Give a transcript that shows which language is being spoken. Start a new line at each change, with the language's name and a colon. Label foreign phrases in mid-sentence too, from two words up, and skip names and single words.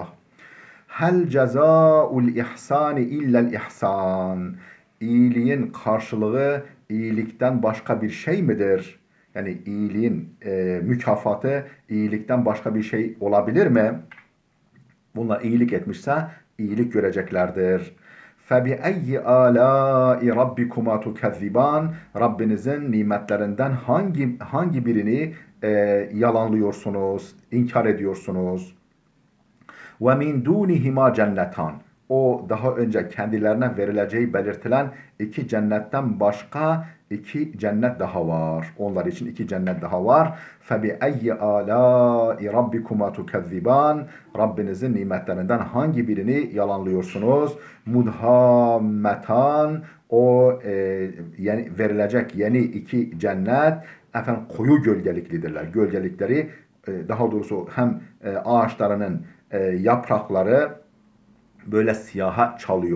Arabic: هل جزاء الإحسان إلا الإحسان.
Turkish: İyiliğin karşılığı iyilikten başka bir şey midir? Yani iyiliğin mükafatı iyilikten başka bir şey olabilir mi? Bunlar iyilik etmişse iyilik göreceklerdir.
Arabic: فَبِأَيِّ آلَاءِ رَبِّكُمَا تُكَذِّبَانِ.
Turkish: Rabbinizin nimetlerinden hangi birini yalanlıyorsunuz, inkar ediyorsunuz?
Arabic: وَمِنْ دُونِهِمَا جَنَّتَانِ.
Turkish: O daha önce kendilerine verileceği belirtilen iki cennetten başka iki cennet daha var. Onlar için iki cennet daha var.
Arabic: فَبِأَيِّ آلَاءِ رَبِّكُمَا تُكَذِّبَانِ.
Turkish: Rabbinizin nimetlerinden hangi birini yalanlıyorsunuz?
Arabic: Mudhammetan.
Turkish: O verilecek yeni iki cennet koyu gölgeliklidirler. Gölgelikleri daha doğrusu hem ağaçlarının yaprakları böyle siyaha çalıyor.